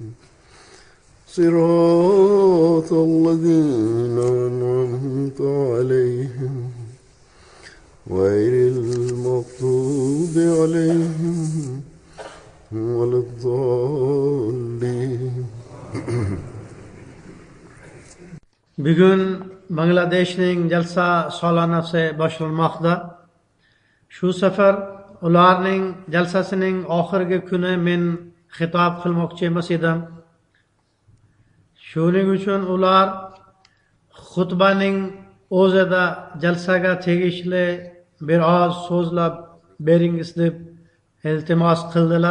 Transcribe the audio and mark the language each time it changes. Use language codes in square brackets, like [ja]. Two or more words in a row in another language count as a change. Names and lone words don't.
[ar] صراط الذين أنعمت عليهم غير المغضوب عليهم ولا الضالين. [uz] Bugun Bangladeshning jalsa solonasi boshlanmoqda. Shu safar ularning jalsasining oxirgi kuni men xitob qilmoqchi emas edim. Shuning uchun ular xutbaning o'zida jalsaga tegishli biroz so'zlab beringiz deb iltimos qildilar.